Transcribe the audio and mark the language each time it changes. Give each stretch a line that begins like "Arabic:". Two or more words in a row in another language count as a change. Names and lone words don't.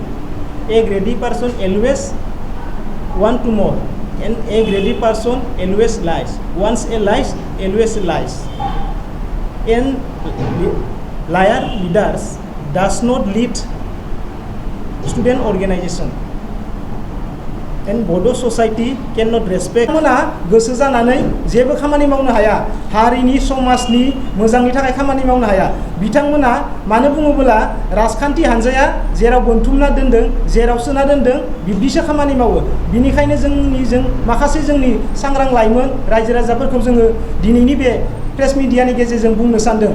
English: A greedy person always want to more, and a greedy person always lies. Once a lies, always lies. And liar leaders does not lead student organization. And Bodo society cannot respect.
Bodo: Mona गोसो जानानै जेबो खामानि मावनो हाया, हारिनि समाजनि मोजांनि थाखाय खामानि मावनो हाया। बिथांमोना मानो बुङोब्ला राजखान्थि हानजाया जेराव बोनथुमना दोनदों, जेराव सोना दोनदों, बिब्दिसो खामानि मावो। बिनिखायनो जों माखासे जोंनि सांग्रां लाइमोन रायजो राजाफोरखौ जोङो दिनैनि बे
English: press media
Bodo: गेजेरजों बुंनो सानदों।